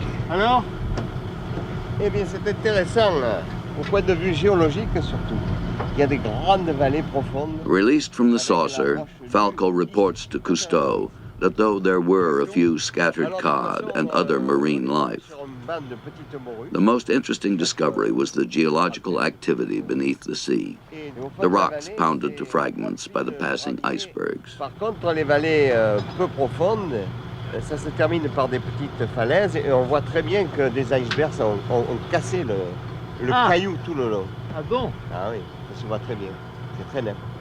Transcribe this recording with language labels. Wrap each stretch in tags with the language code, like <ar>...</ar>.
<fr>Alors, eh bien, c'est intéressant, là, au point de vue géologique surtout. Il y a des grandes vallées profondes.</fr> <en>Released from the saucer, Falco reports to Cusто that though there were a few scattered cod and other marine life, the most interesting discovery was the geological activity beneath the sea, the rocks pounded to fragments by the passing icebergs.</en> <fr>Par contre, les vallées peu profondes, ça se termine par des petites falaises et on voit très bien que des icebergs ont cassé le caillou tout le long. Ah bon? Ah oui, ça se voit très bien, c'est très net.</fr>